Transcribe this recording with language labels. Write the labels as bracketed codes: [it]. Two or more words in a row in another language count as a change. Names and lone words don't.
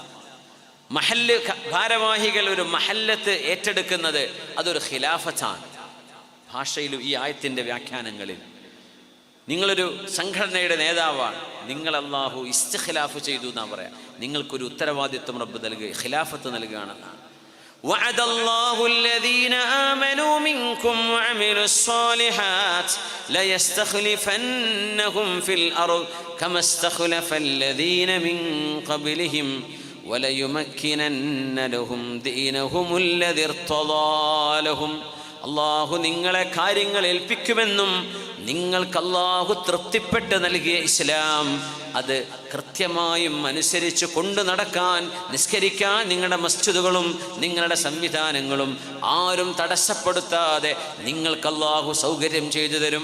[ml] മഹല്ല് ഭാരവാഹികൾ ഒരു മഹല്ലത്ത് ഏറ്റെടുക്കുന്നത് അതൊരു ഖിലാഫത്താണ്. ഭാഷയിലും ഈ ആയത്തിൻ്റെ വ്യാഖ്യാനങ്ങളിൽ നിങ്ങളൊരു സംഘടനയുടെ നേതാവാണ്, നിങ്ങൾ അല്ലാഹു ഇസ്തിഖ്ലാഫ് ചെയ്തു എന്നാ പറയാം. നിങ്ങൾക്കൊരു ഉത്തരവാദിത്വം റബ്ബ് നൽകുക, ഖിലാഫത്ത് നൽകുകയാണെന്നാണ്. [ar] وعد الله الذين آمنوا منكم وعملوا الصالحات ليستخلفنهم في الأرض كما استخلف الذين من قبلهم وليمكنن لهم دينهم الذي ارتضى لهم. [ml] അള്ളാഹു നിങ്ങളെ കാര്യങ്ങൾ ഏൽപ്പിക്കുമെന്നും നിങ്ങൾക്ക് അള്ളാഹു തൃപ്തിപ്പെട്ട് നൽകിയ ഇസ്ലാം അത് കൃത്യമായും അനുസരിച്ച് കൊണ്ടു നടക്കാൻ, നിസ്കരിക്കാൻ നിങ്ങളുടെ മസ്ജിദുകളും നിങ്ങളുടെ സംവിധാനങ്ങളും ആരും തടസ്സപ്പെടുത്താതെ നിങ്ങൾക്ക് അള്ളാഹു സൗകര്യം ചെയ്തു തരും.